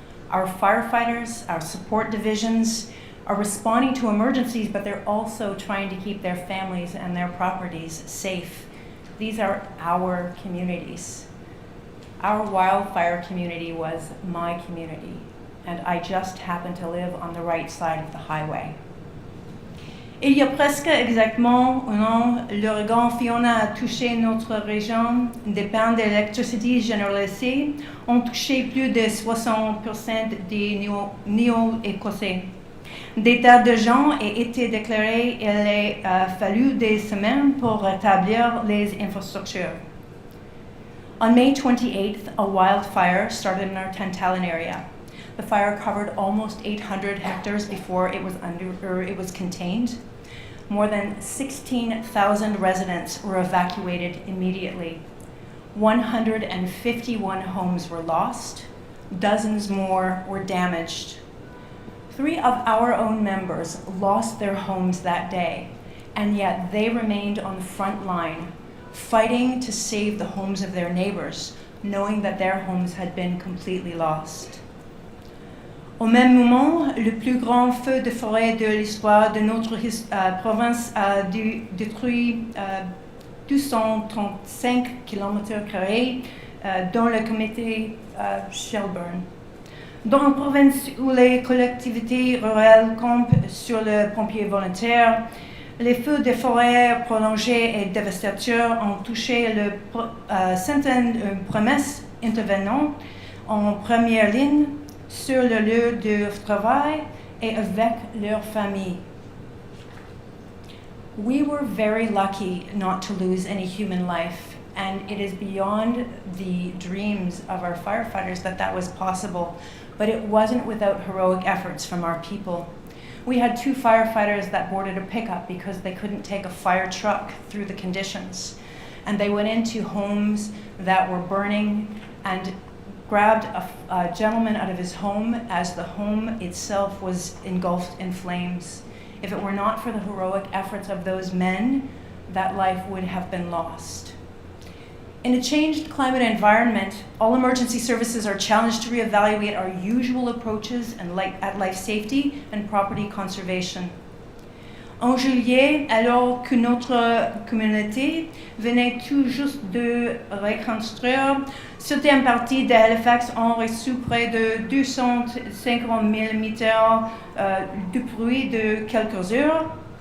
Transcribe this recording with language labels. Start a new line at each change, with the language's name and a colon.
English: Our firefighters, our support divisions, are responding to emergencies, but they're also trying to keep their families and their properties safe. These are our communities. Our wildfire community was my community, and I just happen to live on the right side of the highway.
French: Il y a presque exactement un an, l'ouragan Fiona a touché notre région. Des pannes d'électricité généralisées ont touché plus de 60% des Néo-Écossais. Des tas de gens ont été déclarés et il a fallu des semaines pour rétablir les infrastructures.
English: On May 28th, a wildfire started in our Tantallon area. The fire covered almost 800 hectares before it was contained. More than 16,000 residents were evacuated immediately. 151 homes were lost. Dozens more were damaged. 3 of our own members lost their homes that day, and yet they remained on the front line, fighting to save the homes of their neighbors, knowing that their homes had been completely lost.
French: Au même moment, le plus grand feu de forêt de l'histoire de notre province a détruit 235 km² dans le comté Shelburne. Dans une province où les collectivités rurales comptent sur le pompier volontaire, les feux de forêt prolongés et dévastateurs ont touché centaines de promesses intervenant en première ligne sur le lieu de travail et avec leurs familles.
English: We were very lucky not to lose any human life, and it is beyond the dreams of our firefighters that was possible, but it wasn't without heroic efforts from our people. We had 2 firefighters that boarded a pickup because they couldn't take a fire truck through the conditions, and they went into homes that were burning and grabbed a gentleman out of his home as the home itself was engulfed in flames. If it were not for the heroic efforts of those men, that life would have been lost. In a changed climate environment, all emergency services are challenged to reevaluate our usual approaches at life safety and property conservation.
French: En juillet, alors que notre communauté venait tout juste de reconstruire, certaines parties de Halifax ont reçu près de 250 mm de pluie de quelques heures.